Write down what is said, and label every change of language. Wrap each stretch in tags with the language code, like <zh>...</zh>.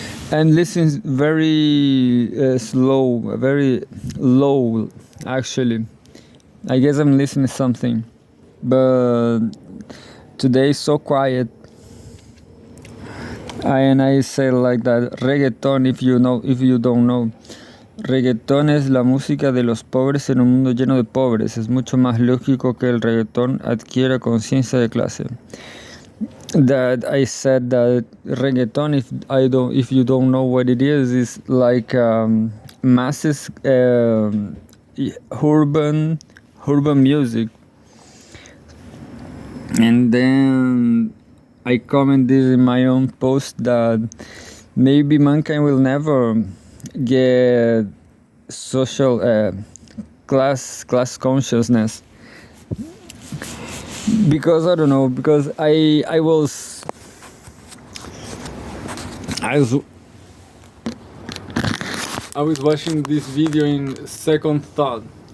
<en>I'm listening very slow, very low, actually. I guess I'm listening to something, but today is so quiet. And I say like that, reggaeton, if you don't know.</en> <es>Reggaetón es la música de los pobres en un mundo lleno de pobres. Es mucho más lógico que el reggaetón adquiera conciencia de clase.</es> <en>That I said that reggaeton, if you don't know what it is like masses urban music. And then I comment this in my own post, that maybe mankind will never get social class consciousnness, because I don't know, because I was watching this video in Second Thought.</en>